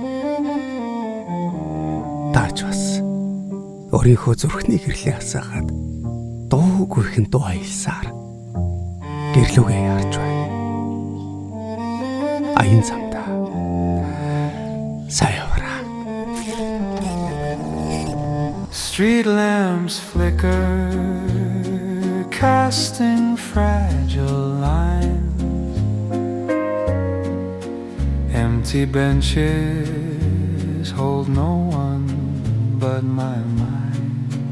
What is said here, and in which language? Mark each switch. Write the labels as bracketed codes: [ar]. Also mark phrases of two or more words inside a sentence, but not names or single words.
[mn] Тааж бас өөрийнхөө зүрхний гэрлээ асаахад дуу гүйхэн дуу аялсаар гэрлүүгээ харж байна. Аян замда саявара. [en] Street lamps flicker, casting fragile lines. Empty benches hold no one but my mind.